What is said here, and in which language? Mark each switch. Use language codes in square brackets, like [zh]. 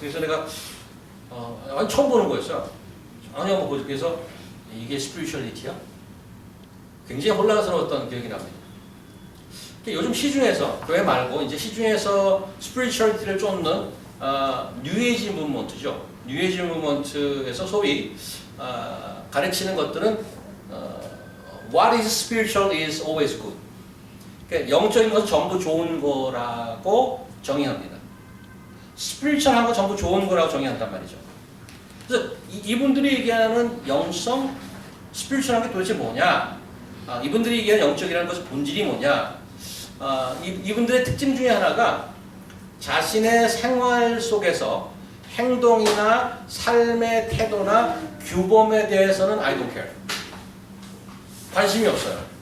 [ko] 그래서 내가 처음 보는 거였어요. 전혀 그래서 이게 스피리추얼리티야? 굉장히 혼란스러웠던 기억이 납니다. 요즘 시중에서 교회 말고 이제 시중에서 스피리추얼리티를 쫓는 뉴에이지 무브먼트죠. 뉴에이지 무브먼트에서 소위 가르치는 것들은 [en] What is spiritual is always good. [ko] 그러니까 영적인 것은 전부 좋은 거라고 정의합니다. 스피리추얼한 거 전부 좋은 거라고 정의한단 말이죠. 그래서 이분들이 얘기하는 영성, 스피리추얼한 게 도대체 뭐냐? 이분들이 얘기하는 영적이라는 것의 본질이 뭐냐? 이분들의 특징 중에 하나가 자신의 생활 속에서 행동이나 삶의 태도나 규범에 대해서는 [en] I don't care. [ko] 관심이 없어요.